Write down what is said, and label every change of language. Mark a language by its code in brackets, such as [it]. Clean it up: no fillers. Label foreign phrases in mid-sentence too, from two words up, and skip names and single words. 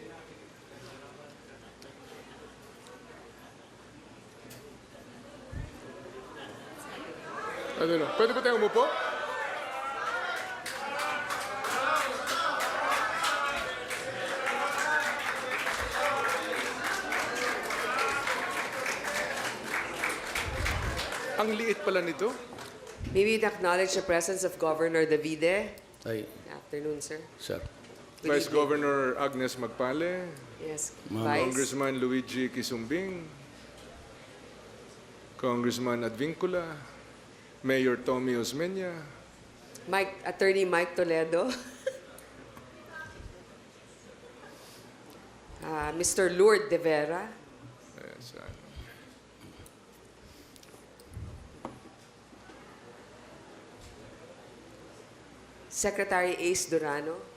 [tl] Ano na? Pwede ba tayo umupo? Ang liit pala nito. [en] Maybe you'd acknowledge the presence of Governor Davide. Ay, Good afternoon, sir. sir. Vice Governor Agnes Magpale. Yes, Ma'am. Congressman Luigi Kisumbing. Congressman Advincula. Mayor Tommy Osmeña. Attorney Mike Toledo. Mr. Lourdes de Vera. Yes, Secretary Ace Durano.